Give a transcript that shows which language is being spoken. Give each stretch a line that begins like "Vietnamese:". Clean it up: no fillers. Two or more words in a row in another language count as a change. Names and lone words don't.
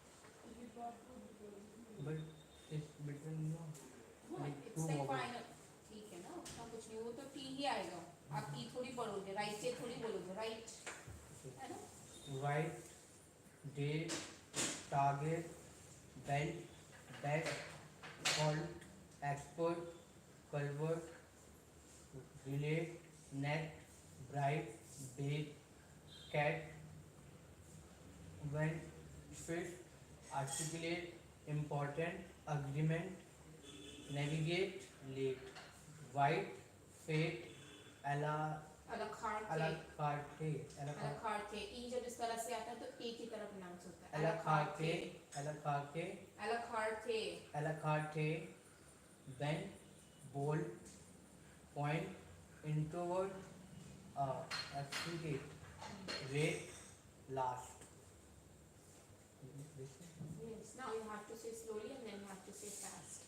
English: But it's between It's like final.
Hindi: ठीक है ना उतना कुछ नहीं वो तो T ही आएगा आप T थोड़ी पढ़ोगे राइट से थोड़ी बोलोगे राइट है ना
English: White. Day. Target. Belt. Bat. Halt. Expert. Culvert. Relate. Net. Bright. Bait. Cat. When. Fish. Articulate. Important. Agreement. Navigate. Late. White. Fate.
French: à la carte à la carte. à la carte
Hindi: ई जब इस तरह से आता है तो ए की तरह प्रोनाउंस होता है
French: à la carte. à la carte. à la carte à la carte.
English: Bend. Bold. Point. Introvert. Affiliate. Rate. Last. yes now you have to say slowly and then you have to say fast